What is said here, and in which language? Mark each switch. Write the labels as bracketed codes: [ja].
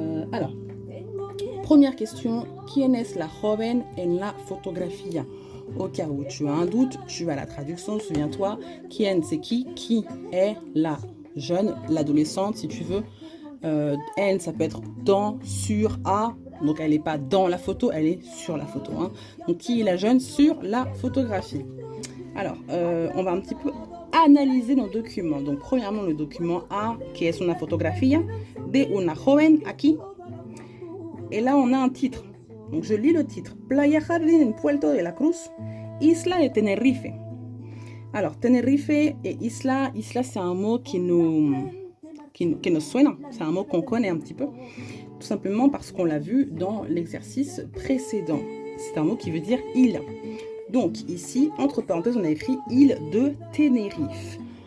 [fr] Alors, première question, [es] ¿Quién es la joven en la fotografía? [fr] Au cas où tu as un doute, tu as la traduction, souviens-toi. [es] ¿Quién [fr] c'est qui est la jeune, l'adolescente si tu veux. En, ça peut être dans, sur, à. Donc elle n'est pas dans la photo, elle est sur la photo. Hein. Donc qui est la jeune sur la photographie? Alors, on va un petit peu analyser nos documents. Donc premièrement, le document A, qui est [es] una fotografía de una joven aquí. [fr] Et là, on a un titre. Donc je lis le titre. [es] Playa Jardín en Puerto de la Cruz, Isla de Tenerife. [fr] Alors, Tenerife et Isla, c'est un mot qui nous [es] suena. [fr] C'est un mot qu'on connaît un petit peu. Tout simplement parce qu'on l'a vu dans l'exercice précédent. C'est un mot qui veut dire île. Donc ici, entre parenthèses, on a écrit île de Tenerife.